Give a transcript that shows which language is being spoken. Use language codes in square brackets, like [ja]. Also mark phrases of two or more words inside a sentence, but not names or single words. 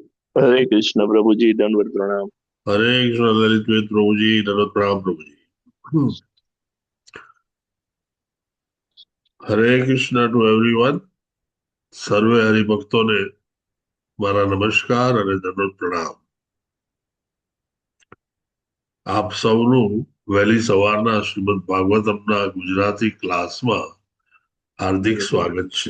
[hi] हरे कृष्ण प्रभु जी, दंडवत प्रणाम। हरे कृष्ण ललित वेद प्रभु जी, दंडवत प्रणाम प्रभु जी। [en] हरे कृष्ण to everyone. [gu] સર્વે હરિભક્તોને મારા નમસ્કાર અને દંડવત પ્રણામ। આપ સૌનું વહેલી સવારના શ્રીમદ ભાગવતમના ગુજરાતી ક્લાસમાં હાર્દિક સ્વાગત છે।